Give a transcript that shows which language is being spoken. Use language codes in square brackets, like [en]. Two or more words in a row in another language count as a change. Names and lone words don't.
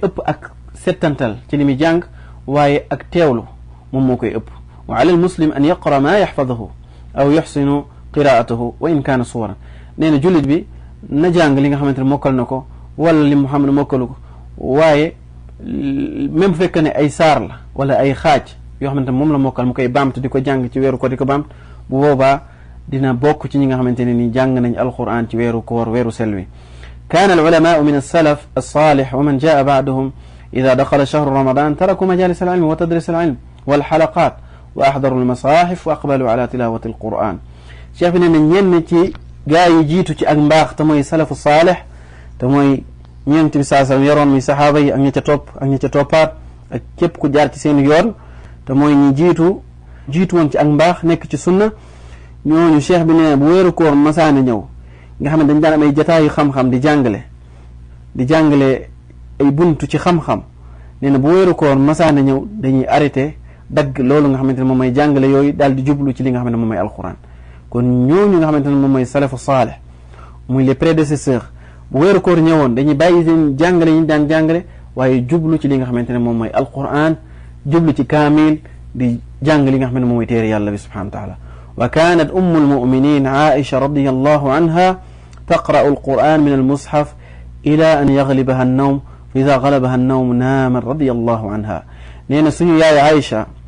[wo] ëpp ak settantal ci li muy jàng waaye ak teewlu moom moo koy ëpp [ar] وعلى المسلم أن يقرأ ما يحفظه أو يحسن قراءته وإن كان سورا [wo] nee na jullit bi na jàng li nga xamante ne mokkal na ko wala li mu xam ne mokkalu ko waaye même bu fekkee ne ay saar la wala ay xaaj yoo xamante ne moom la mokkal mu koy baamtu di ko jàng ci weeru ko di ko baamtu bu boobaa dina bokk ci ñi nga xamante ne ni jàng nañ alquran ci weeru koor weeru selwi [ar] كان العلماء من السلف الصالح ومن جاء بعدهم إذا دخل شهر رمضان تركوا مجالس العلم وتدريس العلم والحلقات وأحضروا المصاحف وأقبلوا على تلاوة القرآن شايف إن [wo] ñenn gaa yi jiitu ci ak mbaax te mooy [ar] سلف صالح [wo] te mooy ñeent bi saa sallam yoroon muy saxaaba yi ak ña ca topp ak ña ca toppaat ak képp ku jaar ci seen yoon te mooy ñi jiitu woon ci ak mbaax nekk ci sunna ñooñu cheikh bi nee bu weeru koor masaani ñëw nga xam ne dañ daan am ay jataayu xam-xam di jàngale ay buntu ci xam-xam nee na bu weeru koor masaani ñëw dañuy arrêté dagg loolu nga xamante ne moom mooy jàngale yooyu daal di jublu ci li nga xam ne moom mooy alquran kon ñooñu nga xamante ne moom mooy [ar] سلف صالح [wo] muy [fr] les prédécesseurs [wo] bu weeru koor ñëwoon dañuy bàyyi seen jàngale yi ñu daan jàngale waaye jublu ci li nga xamante ne moom mooy alquran jublu ci kaamil di jàng li nga xam ne moom mooy téere yàlla bi [ar] سبحانه وتعالى وكانت أم المؤمنين عائشة رضي الله عنها تقرأ القرآن من المصحف إلى أن يغلبها النوم فإذا غلبها النوم نامت رضي الله عنها [wo] nee na suñu yaay aisha